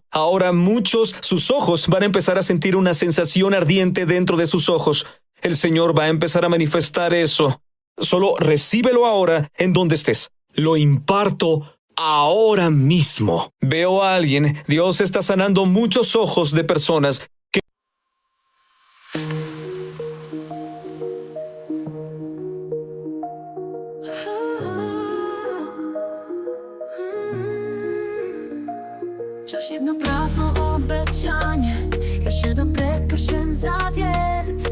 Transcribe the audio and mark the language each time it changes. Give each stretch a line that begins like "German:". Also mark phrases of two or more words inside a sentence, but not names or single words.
Spanish: Ahora sus ojos van a empezar a sentir una sensación ardiente dentro de sus ojos. El Señor va a empezar a manifestar eso. Solo recíbelo ahora en donde estés. Lo imparto ahora mismo. Veo a alguien. Dios está sanando muchos ojos de personas que...
Croatian: Još jedno prazno obećanje, još jedan prekršen zavjet.